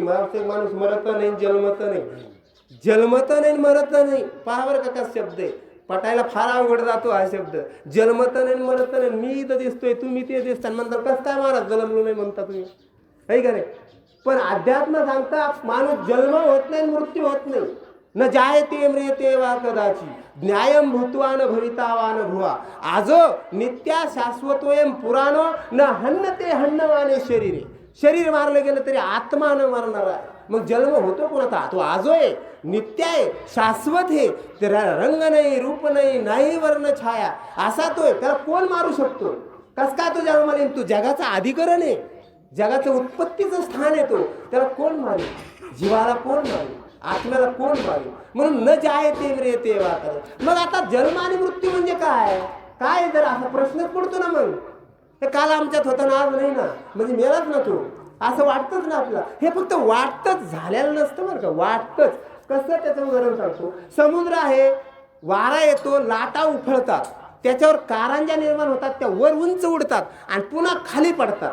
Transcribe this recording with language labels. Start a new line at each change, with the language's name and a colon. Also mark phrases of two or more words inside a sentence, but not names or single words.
Marathi: माणूस मरत नाही, जन्मत नाही, जन्मत नाही, मरत नाही. पहा बरं का शब्द आहे, पटायला फार अवघड जातो हा शब्द. जन्मत नाही, मरत नाही. मी इथं दिसतोय, तुम्ही ते दिसता, म्हणतात कसं काय महाराज जन्मलो नाही म्हणता तुम्ही, आहे का नाही? पण अध्यात्म सांगता माणूस जन्म होत नाही, मृत्यू होत नाही.
Sanskrit: न जायते म्रियते वा कदाची न्यायम भूत्वा न भविता न भुवा आजो नित्या शाश्वतोयम पुराणो न हन्नते हन्नवाने शरीरे.
Marathi: शरीर मारलं गेलं तरी आत्मा न मरणार आहे. मग जन्म होतो कोणाचा? तो आजो आहे, नित्य आहे, शाश्वत आहे. रंग नाही, रूप नाही, नाही वर्ण छाया, असा तो आहे. त्याला कोण मारू शकतो? कस काय तो जन्माला येईल? तो जगाचा अधिकरण आहे, जगाचं उत्पत्तीचं स्थान आहे. तो त्याला कोण मारेल? जीवाला कोण मारेल? आत्म्याला कोण मारेल? म्हणून
Sanskrit: न जायते म्रियते वा कदाची.
Marathi: मग आता जन्म आणि मृत्यू म्हणजे काय? काय जर असा प्रश्नच पडतो ना. मग हे काल आमच्यात होता ना, आज नाही ना, म्हणजे मेलाच ना तो, असं वाटतंच ना आपल्याला. हे फक्त वाटतच, झालेलं नसतं बरं का, वाटतच. कसं? त्याचं उदाहरण सांगतो. समुद्र आहे, वारा येतो, लाटा उफळतात, त्याच्यावर कारंज्या निर्माण होतात, त्या वर उंच उडतात आणि पुन्हा खाली पडतात.